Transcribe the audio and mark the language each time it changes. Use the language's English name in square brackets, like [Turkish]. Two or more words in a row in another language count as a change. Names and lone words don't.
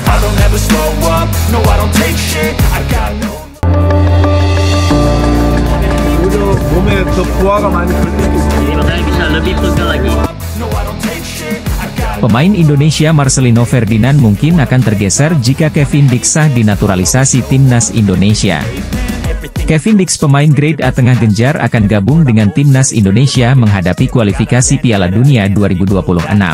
[English] I'll never slow up, no I don't take shit, I got no. [Korean] 오히려 몸에 더 부하가 많이 들 때도 있고. [Indonesian] Jadi makanya bisa lebih pegel lagi. Pemain Indonesia Marcelino Ferdinand mungkin akan tergeser jika Kevin Dix sah dinaturalisasi timnas Indonesia. Kevin Dix, pemain grade A tengah genjar, akan gabung dengan timnas Indonesia menghadapi kualifikasi Piala Dunia 2026.